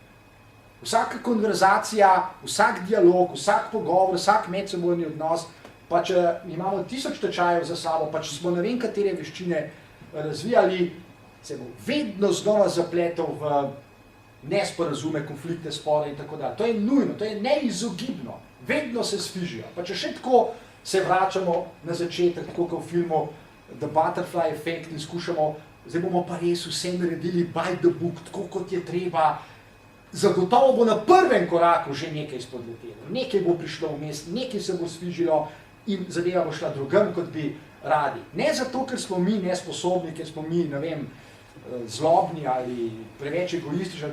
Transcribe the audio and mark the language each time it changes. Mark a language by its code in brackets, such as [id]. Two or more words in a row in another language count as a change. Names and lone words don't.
[sl] Vsaka konverzacija, vsak dialog, vsak pogovor, vsak medsebojni odnos pa če imamo 1000 tečajev za sabo, pa če smo ne vem katere veščine razvijali, se bo vedno znova zapletel v nesporazume, konflikte, spore in tako dalje. To je nujno, to je neizogibno. Vedno se sfižijo. Pa če še tako se vračamo na začetek, tako kot v filmu The Butterfly Effect in skušamo, zdaj bomo pa res vse naredili [en] by the book, [sl] tako kot je treba, zagotovo bo na prvem koraku že nekaj spodletelo, nekaj bo prišlo vmes, nekaj se bo sfižilo in zadeva bo šla drugam, kot bi radi. Ne zato, ker smo mi nesposobni, ker smo mi, ne vem, zlobni ali preveč egoistični.